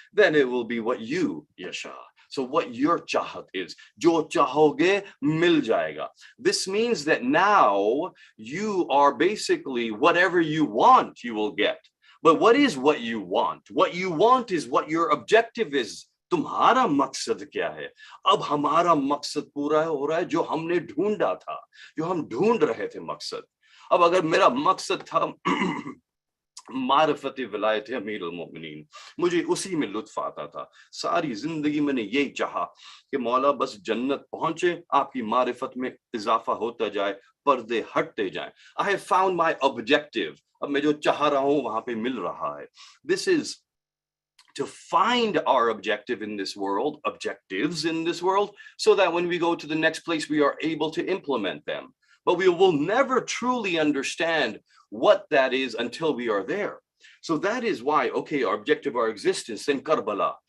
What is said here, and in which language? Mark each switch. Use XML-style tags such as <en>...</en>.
<en>Then it will be what you yasha. So what your chahat is,</en> <hi>jo chahoge mil jayega.</hi> <en>This means that now you are basically whatever you want, you will get. But what is what you want? What you want is what your objective is.</en> <hi>तुम्हारा मकसद क्या है? अब हमारा मकसद पूरा हो रहा है जो हमने ढूंढा था, जो हम ढूंढ रहे थे मकसद. अब अगर मेरा मकसद था मारफत विलायत अमीरुल मोमिनीन, मुझे उसी में लुत्फ आता था. सारी जिंदगी मैंने यही चाहा कि मौला बस जन्नत पहुंचे, आपकी मारिफत में इजाफा होता जाए, पर्दे हटते जाएं.</hi> <en>I have found my objective.</en> <hi>अब मैं जो चाह रहा हूं वहां पे मिल रहा है.</hi> <en>This is to find our objective in this world, objectives in this world, so that when we go to the next place, we are able to implement them. But we will never truly understand what that is until we are there. So that is why, okay, our objective, our existence in Karbala.</en>